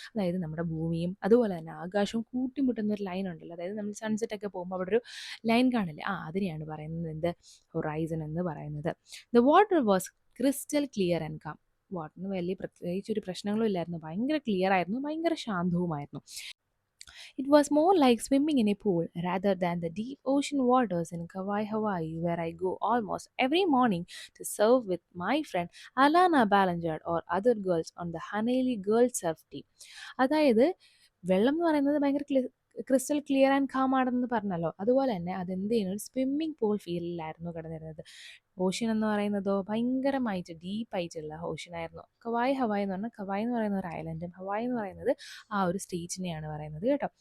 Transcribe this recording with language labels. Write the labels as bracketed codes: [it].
[ml] അതായത് നമ്മുടെ ഭൂമിയും അതുപോലെ തന്നെ ആകാശവും കൂട്ടിമുട്ടുന്ന ഒരു ലൈൻ ഉണ്ടല്ലോ. അതായത് നമ്മൾ സൺസെറ്റ് ഒക്കെ പോകുമ്പോൾ അവിടെ ഒരു ലൈൻ കാണില്ലേ, അതിനെയാണ് പറയുന്നത് എന്ത്? ഹൊറൈസൺ എന്ന് പറയുന്നത്. [en] The water was crystal clear and calm. [ml] വാട്ടറിന് വലിയ പ്രത്യേകിച്ച് ഒരു പ്രശ്നങ്ങളും ഇല്ലായിരുന്നു. ഭയങ്കര ക്ലിയർ ആയിരുന്നു, ഭയങ്കര ശാന്തവുമായിരുന്നു. [en] It was more like swimming in a pool rather than the deep ocean waters in Kauai, Hawaii, where I go almost every morning to surf with my friend Alana Ballinger or other girls on the Hanalei Girls Surf Team. [ml] അതായത് വെള്ളം എന്ന് പറയുന്നത് ഭയങ്കര crystal clear and calm ആണെന്ന് പറഞ്ഞല്ലോ. അതുപോലെ തന്നെ അതെന്ത് ചെയ്യുന്നത്? Swimming pool ഫീലിലായിരുന്നു കിടന്നിരുന്നത്. ഓഷ്യൻ എന്ന് പറയുന്നതോ ഭയങ്കരമായിട്ട് ഡീപ്പായിട്ടുള്ള ഓഷ്യനായിരുന്നു. ഹവായ് എന്ന് പറഞ്ഞാൽ, ഹവായ് എന്ന് പറയുന്ന ഒരു ഐലൻഡും ഹവായ് എന്ന് പറയുന്നത് ആ ഒരു സ്റ്റേറ്റിനെയാണ് പറയുന്നത് കേട്ടോ.